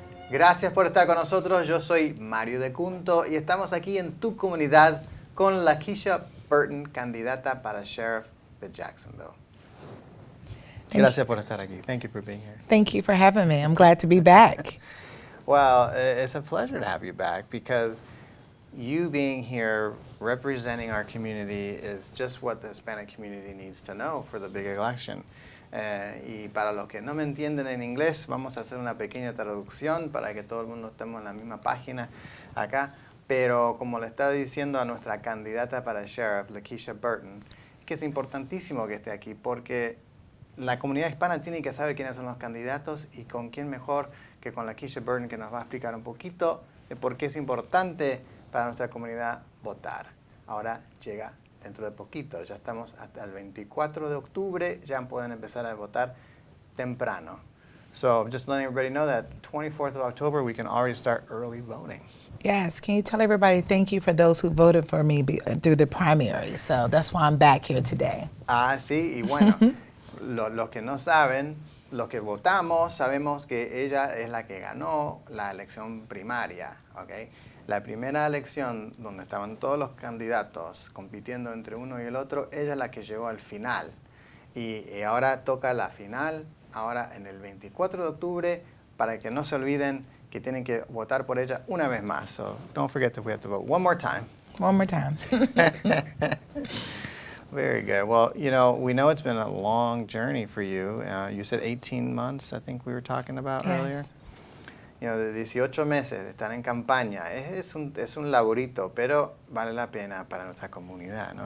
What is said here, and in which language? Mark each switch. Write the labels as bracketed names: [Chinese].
[Spanish] Gracias por estar con nosotros. Yo soy Mario Decunto y estamos aquí en tu comunidad con Lakeisha Burton, candidata para Sheriff de Jacksonville. Gracias por estar aquí. [English] Thank you for being here. Thank you for having me. I'm glad to be back. Well, it's a pleasure to have you back because you being here representing our community is just what the Hispanic community needs to know for the big election. [Spanish] Y para los que no me entienden en inglés, vamos a hacer una pequeña traducción para que todo el mundo estemos en la misma página acá. Pero como le está diciendo a nuestra candidata para sheriff, Lakeisha Burton, que es importantísimo que esté aquí porque la comunidad hispana tiene que saber quiénes son los candidatos y con quién mejor que con Lakeisha Burton, que nos va a explicar un poquito de por qué es importante para nuestra comunidad votar. Ahora llega dentro de poquito, ya estamos hasta el 24 de octubre, ya pueden empezar a votar temprano. [English] So just letting everybody know that 24th of October, we can already start early voting. Yes, can you tell everybody thank you for those who voted for me through the primary? So that's why I'm back here today. [Spanish] Ah, sí, y bueno, los que no saben, los que votamos, sabemos que ella es la que ganó la elección primaria, ¿ok? La primera elección donde estaban todos los candidatos compitiendo entre uno y el otro, ella es la que llegó al final. Y ahora toca la final, ahora en el 24 de octubre, para que no se olviden que tienen que votar por ella una vez más. [English] So don't forget that we have to vote one more time. One more time. Very good. Well, you know, we know it's been a long journey for you. You said 18 months, I think we were talking about earlier. You know, [Spanish] de 18 meses de estar en campaña. Es un laborito, pero vale la pena para nuestra comunidad, ¿no?